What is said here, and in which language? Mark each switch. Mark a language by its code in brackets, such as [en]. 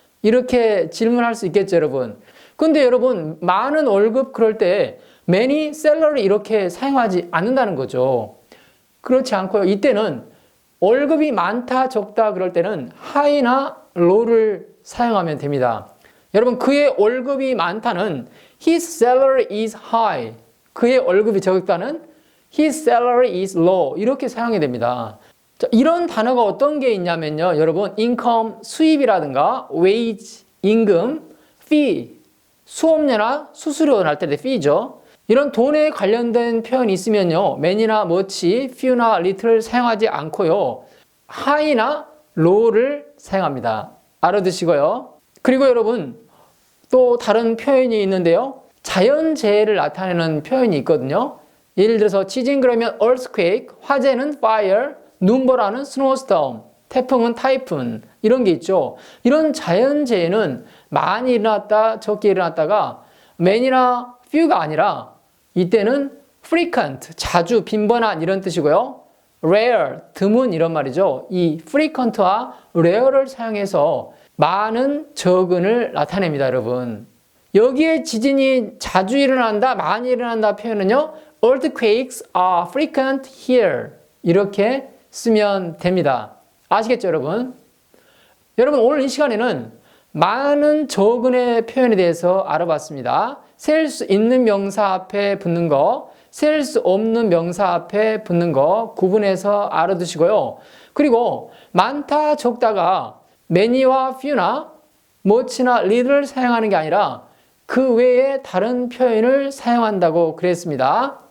[ko] 이렇게 질문할 수 있겠죠, 여러분. 근데 여러분, 많은 월급 그럴 때 many salary 이렇게 사용하지 않는다는 거죠. 그렇지 않고요. 이때는 월급이 많다, 적다 그럴 때는 high나 low를 사용하면 됩니다. 여러분, 그의 월급이 많다는 [en] his salary is high. [ko] 그의 월급이 적다는 [en] his salary is low. [ko] 이렇게 사용이 됩니다. 자, 이런 단어가 어떤 게 있냐면요. 여러분, income, 수입이라든가 wage, 임금, fee, 수업료나 수수료 날 때 fee죠. 이런 돈에 관련된 표현이 있으면요. many나 much, few나 little를 사용하지 않고요. high나 low를 사용합니다. 알아두시고요. 그리고 여러분, 또 다른 표현이 있는데요. 자연재해를 나타내는 표현이 있거든요. 예를 들어서 지진 그러면 earthquake, 화재는 fire, 눈보라는 snowstorm, 태풍은 typhoon 이런 게 있죠. 이런 자연재해는 많이 일어났다, 적게 일어났다가 many나 few가 아니라 이때는 frequent, 자주, 빈번한 이런 뜻이고요. rare, 드문 이런 말이죠. 이 frequent와 rare를 사용해서 많은, 적은을 나타냅니다, 여러분. 여기에 지진이 자주 일어난다, 많이 일어난다 표현은요. [en] earthquakes are frequent here. [ko] 이렇게 쓰면 됩니다. 아시겠죠, 여러분? 여러분, 오늘 이 시간에는 많은, 적은의 표현에 대해서 알아봤습니다. 셀 수 있는 명사 앞에 붙는 거, 셀 수 없는 명사 앞에 붙는 거 구분해서 알아두시고요. 그리고 많다, 적다가 many와 few나 much나 little를 사용하는 게 아니라 그 외에 다른 표현을 사용한다고 그랬습니다.